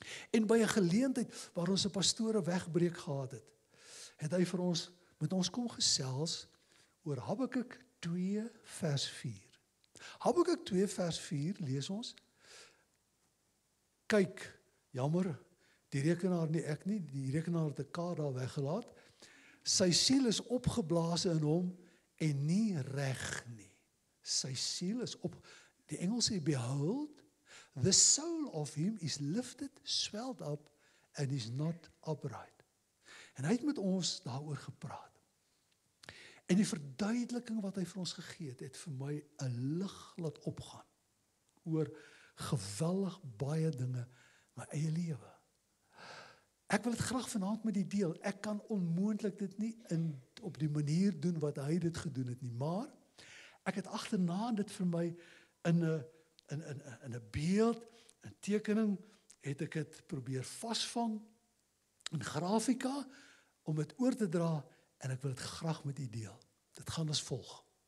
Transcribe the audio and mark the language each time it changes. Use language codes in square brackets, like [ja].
[af] En by 'n geleentheid waar ons 'n pastore wegbreek gehad het, het hy vir ons, met ons kom gesels oor Habakuk 2 vers 4. Habakuk 2 vers 4 lees ons, kyk, jammer, die rekenaar nie ek nie, die rekenaar het 'n K daar weggelaat, sy siel is opgeblazen in hom en nie reg nie. Sy siel is op, die Engels sê, [en] behold, the soul of him is lifted, swelled up, and is not upright. [af] En hy het met ons daaroor gepraat. En die verduideliking wat hy vir ons gegee het vir my 'n lig laat opgaan oor geweldig baie dinge in my eie lewe. Ek wil dit graag vanaand met die deel. Ek kan onmoontlik dit nie op die manier doen wat hy dit gedoen het nie, maar ek het agterna dit vir my in 'n beeld, 'n tekening, het ek dit probeer vasvang in grafika om dit oor te dra en ek wil dit graag met u deel. Dit gaan as volg.